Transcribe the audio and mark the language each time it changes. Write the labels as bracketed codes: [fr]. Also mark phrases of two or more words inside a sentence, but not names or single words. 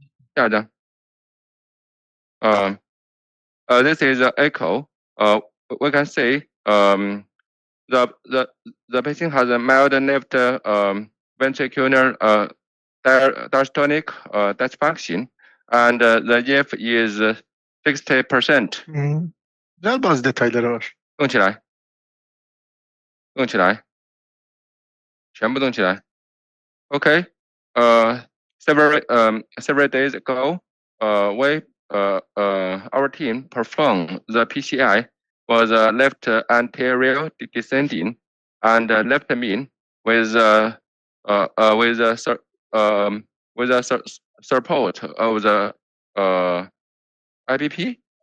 [en] This is an echo. We can say the patient has a mild left ventricular diastolic dysfunction, and the EF is 60%. [tr] Güzel bazı detayları var. [zh] 动起来，动起来，全部动起来。Okay. [en] Several days ago, our team performed the PCI for the left anterior descending and left mean with support of the IBP.